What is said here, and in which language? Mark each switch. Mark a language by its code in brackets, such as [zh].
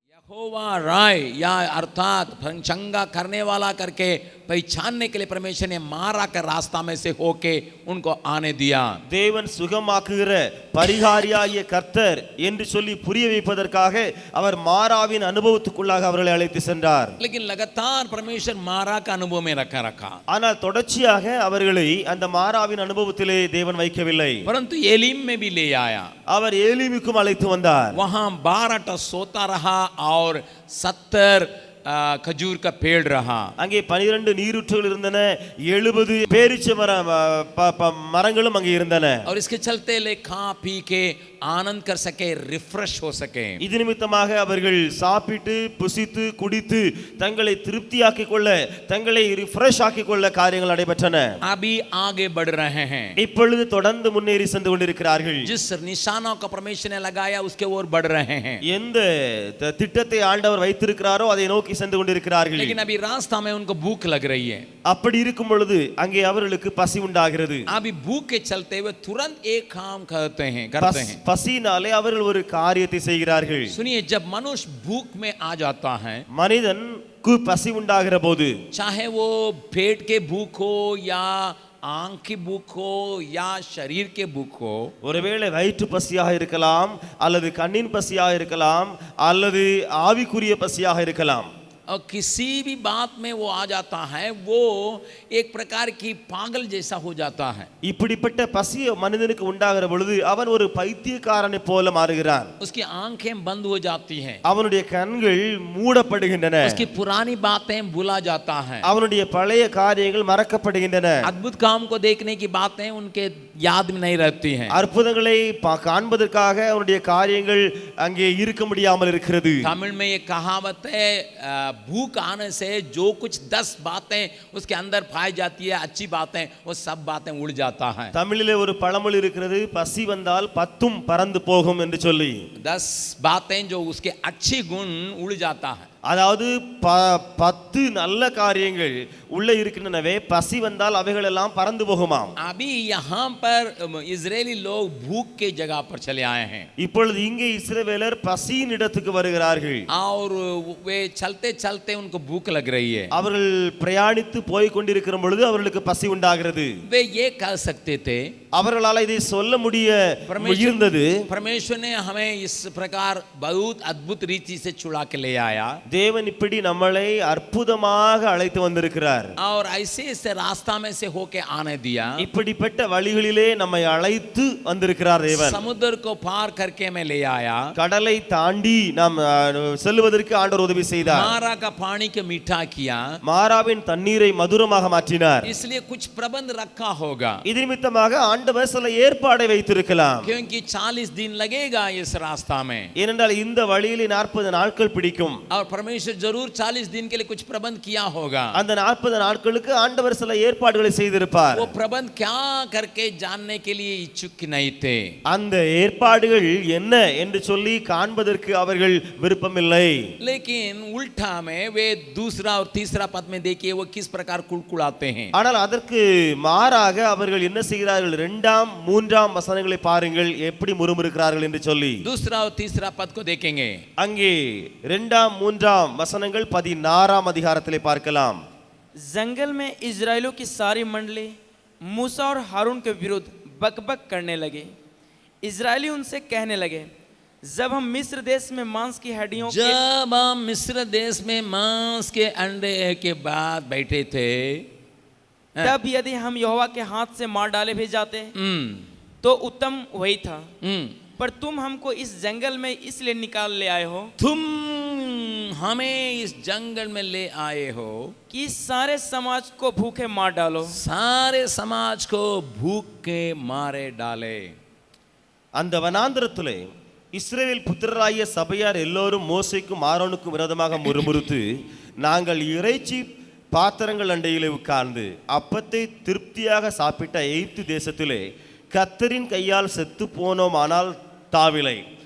[hi] यहोवा राय या अर्थात चंगा करने वाला करके पहचानने के लिए परमेश्वर ने मारा कर रास्ता में से होके उनको आने दिया. [ta] தேவன் சுகமாக்குகிற பரிகாரியாகிய கர்த்தர் என்று சொல்லி புரிய வைப்பதற்காக அவர் மாராவின் அனுபவத்துக்குள்ளாக அவர்களை அழைத்து சென்றார். [hi] लेकिन लगातार परमेश्वर मारा का अनुभव में रखा. [ta] ஆனால் தொடர்ச்சியாக அவர்களை அந்த மாராவின் அனுபவத்திலே தேவன் வைக்கவில்லை. [hi] परंतु एलीम में भी ले आया. [ta] அவர் ஏலிமுக்கும் அழைத்து வந்தார். [hi] वहां 12 सोता रहा और 70 खजूर का पेड़ रहा. [ta] அங்கே 12 நீரூற்றுகள் இருந்தன, 70 பேரீச்ச மரங்களும் அங்கே இருந்தன. [hi] और इसके चलते ले खा पी के आनंद कर सके, रिफ्रेश हो सके. [ta] இது நிமித்தமாக அவர்கள் சாப்பிட்டு புசித்து குடித்து தங்களை திருப்தியாக்கிக் கொள்ள, தங்களை ரிஃப்ரெஷ் ஆக்கிக் கொள்ள காரியங்கள் நடைபெற்றன. [hi] अभी आगे बढ़ रहे हैं. [ta] இப்பொழுது தொடர்ந்து முன்னேறி சென்று கொண்டிருக்கிறார்கள். [hi] जिस निशानों का परमेश्वर ने लगाया उसके ओर बढ़ रहे हैं. [ta] எந்த திட்டத்தை ஆண்டவர் வைத்திருக்கிறாரோ அதை நோக்கி சென்று கொண்டிருக்கிறார்கள். [hi] लेकिन अभी रास्ता में उनको भूख लग रही है. [ta] அப்படி இருக்கும் பொழுது அங்கே அவர்களுக்கு பசி உண்டாகிறது. [hi] अभी भूख के चलते वे तुरंत एक काम करते हैं. [ta] பசினாலே அவர்கள் ஒரு காரியத்தை செய்கிறார்கள். [hi] सुनिए, जब मनुष्य भूख में आ जाता है, [ta] மனிதனுக்கு பசி உண்டாகிற போது, [hi] चाहे वो पेट के भूख हो या आंख की भूख हो या शरीर के भूख हो, [ta] ஒருவேளை வயிற்று பசியாக இருக்கலாம், அல்லது கண்ணின் பசியாக இருக்கலாம், அல்லது ஆவிக்குரிய பசியாக இருக்கலாம். [hi] और किसी भी बात में वो आ जाता है, वो एक प्रकार की पागल जैसा हो जाता है. [ta] இப்படிப்பட்ட பசி மனிதனுக்கு உண்டாகிற பொழுது அவன் ஒரு பைத்தியக்காரனை போல மாறுகிறான். [hi] उसकी आंखें बंद हो जाती हैं, [ta] அவனுடைய கண்கள் மூடப்படுகின்றன, [hi] उसकी पुरानी बातें भूला जाता है, [ta] அவனுடைய பழைய காரியங்கள் மறக்கப்படுகின்றன, [hi] अद्भुत काम को देखने की बातें उनके याद में नहीं रहती हैं. [ta] அற்புதங்களை காண்பதற்காக அவனுடைய காரியங்கள் அங்கே இருக்க முடியாமல் இருக்கிறது. [hi] तमिल में ये कहावत है, भूख आने से जो कुछ 10 बातें उसके अंदर पाई जाती है, अच्छी बातें, वो सब बातें उड़ जाता है. [ta] தமிழிலே ஒரு பழமொழி இருக்கிறது, பசி வந்தால் 10ம் பறந்து போகும் என்று சொல்லி. [hi] 10 बातें जो उसके अच्छे गुण उड़ जाता है. [ta] அதாவது 10 நல்ல காரியங்கள் உள்ள இருக்கின்றனவே, பசி வந்தால் அவைகள் எல்லாம் பறந்து போகுமாம். [hi] अभी यहाँ पर इजरायली लोग भूख के जगह पर चले आए हैं. [ta] இப்பொழுது இங்கே இஸ்ரவேலர் பசியின் இடத்துக்கு வருகிறார்கள். [hi] और वे चलते चलते उनको भूख लग रही है. [ta] அவர்கள் பிரயாணித்து போய் கொண்டிருக்கிற பொழுது அவர்களுக்கு பசி உண்டாகிறது. [hi] वे ये कह सकते थे, [ta] அவர்களால் இதை சொல்ல முடிய இருந்தது, [hi] परमेश्वर ने हमें इस प्रकार बहुत अद्भुत रीति से छुड़ा के ले आया. [ta] தேவன் இப்படி நம்மளை அற்புதமாக அழைத்து வந்திருக்கிறார். [hi] और ऐसे से रास्ता में से होके आने दिया. [ta] இப்படிப்பட்ட வழிகளிலே நம்மை அழைத்து வந்திருக்கிறார் தேவன். [hi] समुद्र को पार करके मैं ले आया. [ta] கடலை தாண்டி நாம் செல்வதற்கு ஆண்டவர் உதவி செய்தார். [hi] मारा का पानी को मीठा किया. [ta] மாராவின் தண்ணீரை மதுரமாக மாற்றினார். [hi] इसलिए कुछ प्रबंध रखा होगा. [ta] இது நிமித்தமாக ஆண்டவர் சில ஏற்பாடை வைத்திருக்கலாம். [hi] क्योंकि 40 दिन लगेगा इस रास्ता में. [ta] ஏனென்றால் இந்த வழியிலே 40 நாட்கள் பிடிக்கும். [hi] और परमेश्वर जरूर 40 दिन के लिए कुछ प्रबंध किया होगा. [ta] அந்த 40 நாட்களுக்கு ஆண்டவர் சில ஏற்பாடுகளை செய்திருப்பார். [hi] वो प्रबंध क्या करके जानने के लिए इच्छुक नहीं थे. [ta] அந்த ஏற்பாடுகள் என்ன என்று சொல்லி காண்பதற்கு அவர்கள் விருப்பமில்லை. [hi] लेकिन उल्टा में वे दूसरा और तीसरा पद में देखिए वो किस प्रकार कुड़कुड़ाते हैं. [ta] ஆனால் அதற்கு மாறாக அவர்கள் என்ன செய்கிறார்கள்? 2ஆம் 3ஆம் வசனங்களை பாருங்கள், எப்படி முறுமுறுக்கிறார்கள் என்று சொல்லி. [hi] दूसरा और तीसरा पद को देखेंगे. [ta] அங்கே 2ஆம் 3ஆம் வசனங்கள் 16ஆம் அதிகாரத்திலே பார்க்கலாம். [hi] जंगल में इजराइलों की सारी मंडली मूसा और हारून के विरुद्ध बकबक करने लगे. इजरायली उनसे कहने लगे, जब हम मिस्र देश में मांस की हड्डियों जब हम मिस्र देश में मांस के अंडे के बाद बैठे थे, तब यदि हम यहोवा के हाथ से मार डाले भी जाते तो उत्तम वही था. पर तुम हमको इस जंगल में इसलिए निकाल ले आए हो, तुम हमें इस जंगल में ले आए हो कि सारे समाज को भूखे मार डालो. सारे समाज को भूख के मारे डाले. [ta] அந்த வனாந்திரத்திலே இஸ்ரவேல் புத்திரராகிய சபையார் எல்லோரும் மோசேக்கும் ஆரோனுக்கும் விரோதமாக முறுமுறுத்து, நாங்கள் இறைச்சி பாத்திரங்கள் அண்டையிலே உட்கார்ந்து அப்பத்தை திருப்தியாக சாப்பிட்ட எகிப்து தேசத்திலே கர்த்தரின் கையால் செத்து போனோம், ஆனால் தாவிலை.